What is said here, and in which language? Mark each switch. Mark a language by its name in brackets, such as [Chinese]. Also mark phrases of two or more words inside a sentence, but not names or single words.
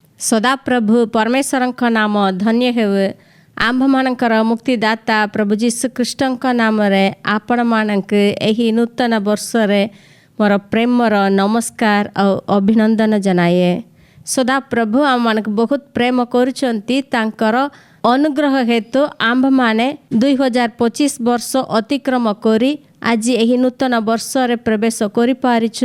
[Odia] ସଦାପ୍ରଭୁ ପରମେଶ୍ୱର ନାମ ଧନ୍ୟ ହେଉ। ଆମ୍ଭମାନକର ମୁକ୍ତିଦାତା ପ୍ରଭୁ ଜୀଶୁ ख्रीष्टଙ୍କ नामରେ ଆପଣମାନଙ୍କୁ ଏହି ନୂତନ ବର୍ଷରେ ମୋର ପ୍ରେମର ନମସ୍କାର ଆଉ ଅଭିନନ୍ଦନ ଜଣାଏ। ସଦାପ୍ରଭୁ ଆମମାନଙ୍କୁ ବହୁତ ପ୍ରେମ କରୁଛନ୍ତି। ତାଙ୍କର ଅନୁଗ୍ରହ ହେତୁ ଆମ୍ଭମାନେ 2025 ବର୍ଷ ଅତିକ୍ରମ କରି ଆଜି ଏହି ନୂତନ ବର୍ଷରେ ପ୍ରବେଶ କରିପାରିଛୁ।